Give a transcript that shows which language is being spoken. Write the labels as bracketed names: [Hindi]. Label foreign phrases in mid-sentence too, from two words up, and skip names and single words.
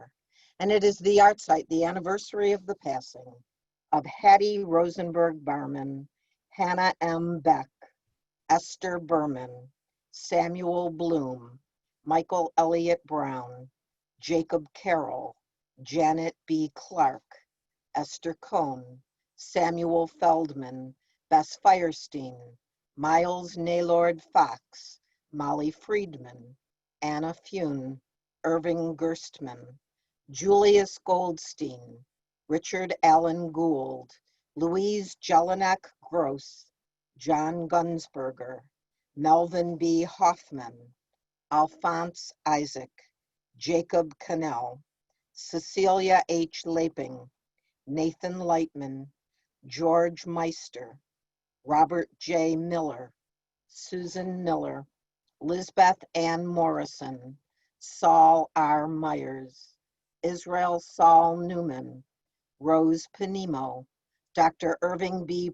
[English] And it is the yahrzeit, the anniversary of the passing of Hattie Rosenberg Barman, Hannah M. Beck, Esther Berman, Samuel Bloom, Michael Elliott Brown, Jacob Carroll, Janet B. Clark, Esther Cohn, Samuel Feldman, Bess Firestein, Miles Naylord Fox, Molly Friedman, Anna Fune, Irving Gerstmann, Julius Goldstein, Richard Allen Gould, Louise Jelinek Gross, John Gunsberger, Melvin B. Hoffman, Alphonse Isaac, Jacob Cannell, Cecilia H. Laping, Nathan Lightman, George Meister, Robert J. Miller, Susan Miller, Lisbeth Ann Morrison, Saul R. Myers, Israel Saul Newman, Rose Panimo, Dr. Irving B.